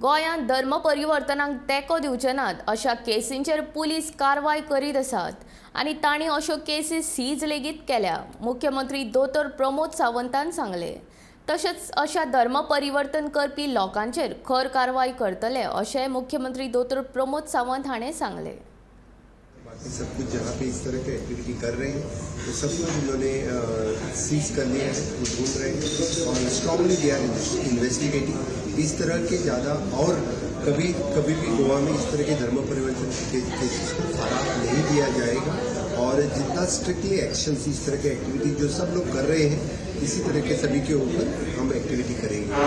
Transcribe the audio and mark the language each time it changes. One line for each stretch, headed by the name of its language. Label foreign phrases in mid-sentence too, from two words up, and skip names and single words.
Konkani: गोंयांत धर्म परिवर्तनाक तेंको दिवचे नात अशा केसींचेर पुलीस कारवाय करीत आसात आनी तांणी अश्यो केसी सीज लेगीत केल्या, मुख्यमंत्री दोतोर प्रमोद सावंतान सांगले। तशेंच अशा धर्म परिवर्तन करपी लोकांचेर खर कारवाय करतले अशें मुख्यमंत्री दोतोर प्रमोद सावंत हाणें सांगले।
Hindi: बाकी सब कुछ जहाँ पे इस तरह की एक्टिविटी कर रहे हैं तो सब कुछ उन्होंने सीज कर लिया है, वो ढूंढ रहे हैं और
English: strongly they are investigating.
Hindi: इस तरह के ज़्यादा और कभी भी गोवा में इस तरह के धर्म परिवर्तन के केसेस को फरार नहीं दिया जाएगा और जितना
English: strictly action
Hindi: इस तरह की एक्टिविटी जो सब लोग कर रहे हैं इसी तरह के सभी के ऊपर हम एक्टिविटी करेंगे।